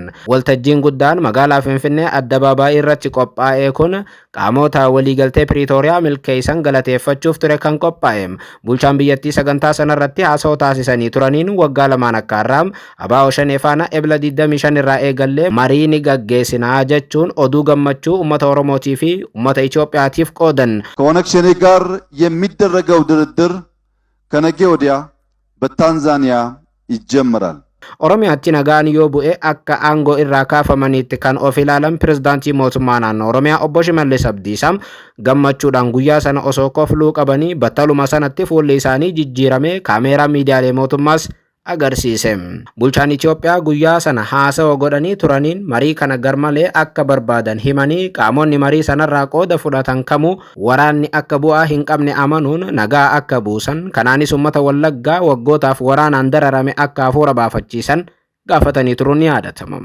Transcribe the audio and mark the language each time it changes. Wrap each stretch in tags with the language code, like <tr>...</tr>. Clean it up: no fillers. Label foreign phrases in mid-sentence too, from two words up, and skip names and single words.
<om>Waltajjiin guddaan magaalaa Finfinnee addabaabaayii irratti qophaa'ee kun qaamota waliigaltee Piriitooriyaa milkeessan galateeffachuuf ture kan qophaa'e. Bulchaan biyyattii sagantaa sanarratti haasawaa taasisanii turaniin waggaa lamaan akka arraam ABO Shanee faana ebla 25 irraa eegallee marii ni gaggeessinaa jechuun oduu gammachuu uummata Oromootii fi uummata Itoophiyaatiif qoodan.</om> <am>ከኦነግ ሸኔ ጋር የሚደረገው ድርድር ከነገ ወዲያ በታንዛኒያ ይጀምራል።</am> <om>Oromiyaatti nagaan yoo bu'e akka aangoo irraa kaafamaniitti kan of ilaalan pirezidaantii mootummaa naannoo Oromiyaa obbo Shimallis Abdiisaa gammachuudhaan guyyaa sana osoo kofluu qabanii battaluma sanatti fuulli isaanii jijjiirame kaameeraa miidiyaalee mootummaas agarsiise. Bulchaan Itoophiyaa guyyaa sana haasawa godhanii turaniin marii kana garmalee akka barbaadan himanii qaamonni marii sanarraa qooda fudhatan kamuu waraanni akka bu'aa hin qabne amanuun nagaa akka buusan kanaanis uummata Wallaggaa waggootaaf waraanaan dararame akka hafuura baafachiisan gaafatanii turuun ni yaadatama.</om>